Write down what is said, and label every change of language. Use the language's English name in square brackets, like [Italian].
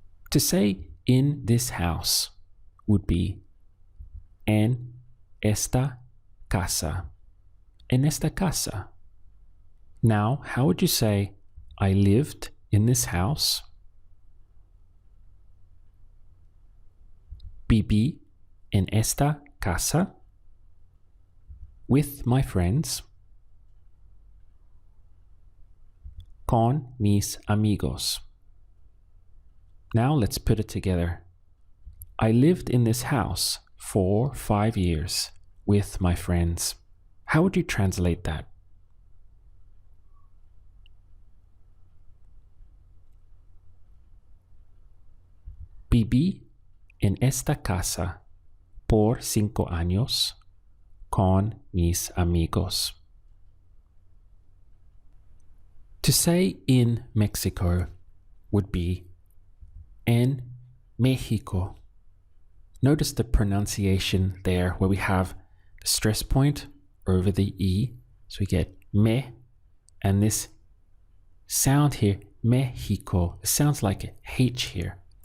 [English] To say in this house would be [Spanish] en esta casa. En esta casa. [English] Now, how would you say, I lived in this house? [Spanish] Viví en esta casa [English] with my friends, [Spanish] con mis amigos. [English] Now let's put it together. I lived in this house for 5 years with my friends. How would you translate that? [Spanish] Viví en esta casa por 5 años con mis amigos. [English] To say in Mexico would be [Spanish] en México. [English] Notice the pronunciation there where we have the stress point over the E. So we get me, and this sound here, Mexico, it sounds like a H here.